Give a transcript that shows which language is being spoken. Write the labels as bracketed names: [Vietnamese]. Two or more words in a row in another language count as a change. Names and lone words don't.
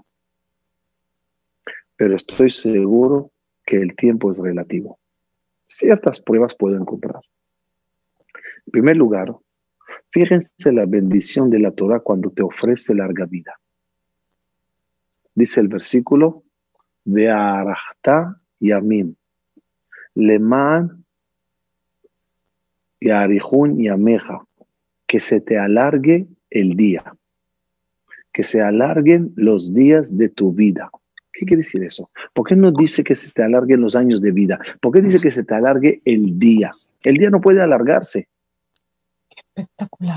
[Spanish] Pero estoy seguro que el tiempo es relativo. Ciertas pruebas puedo encontrar. En primer lugar, fíjense la bendición de la Torah cuando te ofrece larga vida. Dice el versículo, [Hebrew] והארכת ימים, למען יאריכון ימיך, [Spanish] que se te alargue el día, que se alarguen los días de tu vida. ¿Qué quiere decir eso? ¿Por qué no dice que se te alarguen los años de vida? ¿Por qué dice que se te alargue el día? El día no puede alargarse. Espectacular.